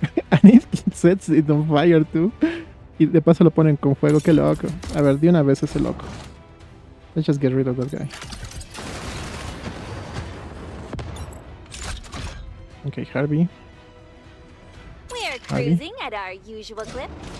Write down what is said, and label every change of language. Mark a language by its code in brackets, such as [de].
[en] And it sets it on fire too. [es] Y de paso lo ponen con fuego, qué loco. A ver, de una vez ese loco. [en] Let's just get rid of that guy. Okay, Harvey. We're cruising at our usual clip.